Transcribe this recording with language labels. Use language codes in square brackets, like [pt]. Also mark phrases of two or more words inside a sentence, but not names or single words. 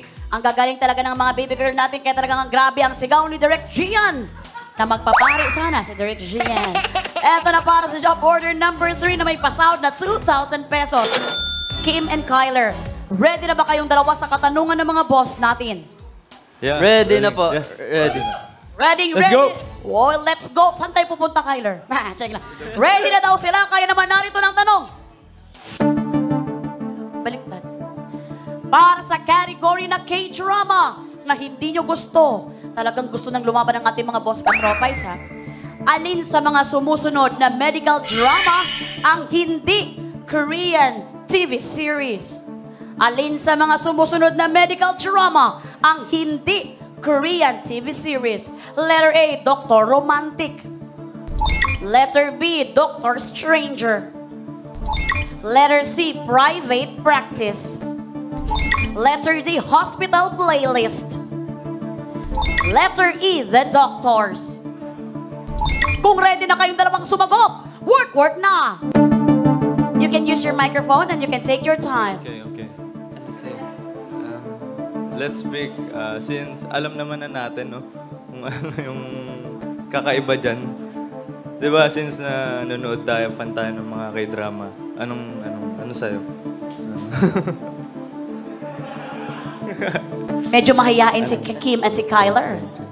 [tl] Ang gagaling talaga ng mga [en] baby girl [tl] natin, kaya talagang grabe ang sigaw ni Direk Gian. Na magpapari sana si Direk Gian. Eto na para sa [en] job order [tl] number 3 na may pasahod na 2,000 pesos. Kim and Kyler, ready na ba kayong dalawa sa katanungan ng mga boss natin? [en] Yeah. [tl] Ready na po. [en] Yes. Ready. Let's go. Oh, let's go. [tl] Saan tayo pupunta, Kyler? Check lang. Ready na daw sila, kaya naman narito ng tanong. Baliktad. Para sa category na K-drama na hindi nyo gusto, talagang gusto nang lumaban ng ating mga boss katropais, ha? Alin sa mga sumusunod na [en] medical drama [tl] ang hindi [en] Korean TV series? [tl] Alin sa mga sumusunod na [en] medical drama [tl] ang hindi [en] Korean TV series? Letter A, Dr. Romantic. Letter B, Dr. Stranger. Letter C, Private Practice. Letter D, Hospital Playlist. Letter E, The Doctors. [tl] Kung ready na kayong dalawang sumagot, work na! [en] You can use your microphone and you can take your time. Okay. [tl] Ano sa'yo? [en] Let's pick, [tl] since alam naman na natin, no? Kung ano yung kakaiba dyan. Diba, since na nanonood tayo, fan tayo ng mga K-drama, ano sa'yo? Medyo mahihain si Kim at si Kyler.